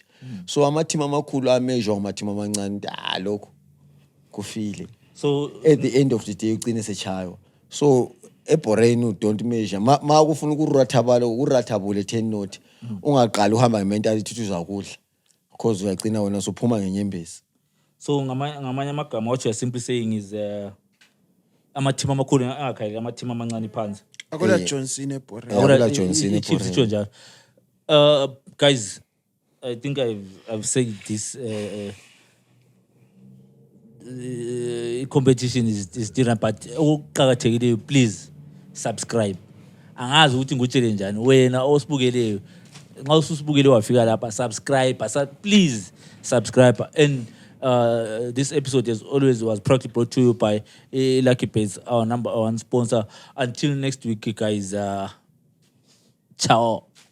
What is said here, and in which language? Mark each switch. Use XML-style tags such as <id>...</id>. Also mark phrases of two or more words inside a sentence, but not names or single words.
<nd>So ama team amakhulu ameasure ama team amancane lokho kufile. So</nd> <en>at the end of the day</en> <nd>ugcine sechaywa. So eboreni</nd> <en>don't measure</en> <nd>ma kufuna ukurathabule 10 note ungaqali uhamba ngementality ukuthi uzakudla because uyagcina wena sophuma ngenyembezi. So ngamanye amagama</nd> <en>what you are simply saying is</en> <nd>ama team amakhulu angakhayela ama team amancane phansi. Akola Johnson eboreni. Akola Johnson eboreni.</nd> <en>Guys, I think I've said this competition is different, but okuqhakathekile please subscribe.</en> <nd>Angazi ukuthi ngutshele njani wena osibukeleyo nxa usibukele wafika lapha subscribe,</nd> <en>please subscribe. And this episode as always was proudly brought to you by Lucky Base, our number one sponsor. Until next week guys, ciao.</en>